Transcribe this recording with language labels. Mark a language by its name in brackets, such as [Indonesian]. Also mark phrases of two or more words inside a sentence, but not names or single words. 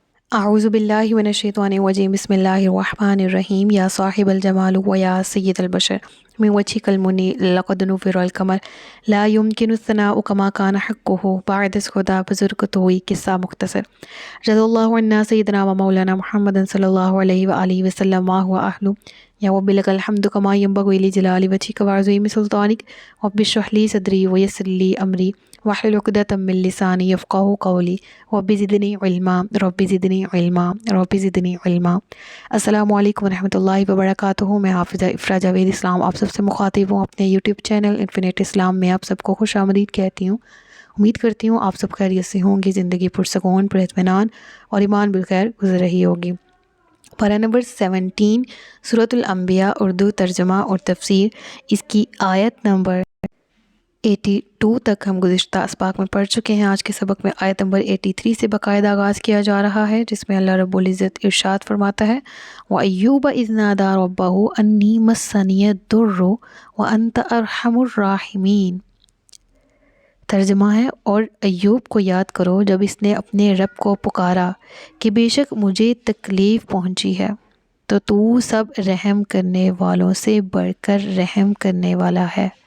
[Arabic] أعوذ بالله من الشيطان الرجيم بسم الله الرحمن الرحيم يا صاحب الجمال ويا سيد البشر من وجهك المنير لقد نور القمر لا يمكن الثناء كما كان حقه [Persian] بعد از خدا بزرگ توئی قصه مختصر [Arabic] رضي الله عنا سيدنا ومولانا محمدا صلى الله عليه وآله وسلم ما هو أهله يا وبلك الحمد كما ينبغي لجلال وجهك وعظيم سلطانك رب اشرح لي صدري ويسر لي أمري واحلل عقدة من لساني يفقهوا قولي رب زدني علما رب زدني علما رب زدني علما. السلام عليكم ورحمة الله وبركاته. [Urdu] میں حافظہ افرا جاوید اسلام آپ سب سے مخاطب ہوں اپنے یوٹیوب چینل انفنٹ اسلام میں آپ سب کو خوش آمدید کہتی ہوں. امید کرتی ہوں آپ سب خیریت سے ہوں گے، زندگی پرسکون پراطمینان اور ایمان بالخیر گزر رہی ہوگی. پارہ نمبر 17 سورۃ الانبیاء اردو ترجمہ اور تفسیر، اس کی آیت نمبر 82 تک ہم گزشتہ اسباق میں پڑھ چکے ہیں. آج کے سبق میں آیت نمبر 83 سے باقاعدہ آغاز کیا جا رہا ہے، جس میں اللہ رب العزت ارشاد فرماتا ہے [Arabic] وأيوب إذ نادى ربه أني مسني الضر وأنت أرحم الراحمين. [Urdu] ترجمہ ہے، اور ایوب کو یاد کرو جب اس نے اپنے رب کو پکارا کہ بے شک مجھے تکلیف پہنچی ہے، تو تو سب رحم کرنے والوں سے بڑھ کر رحم کرنے والا ہے.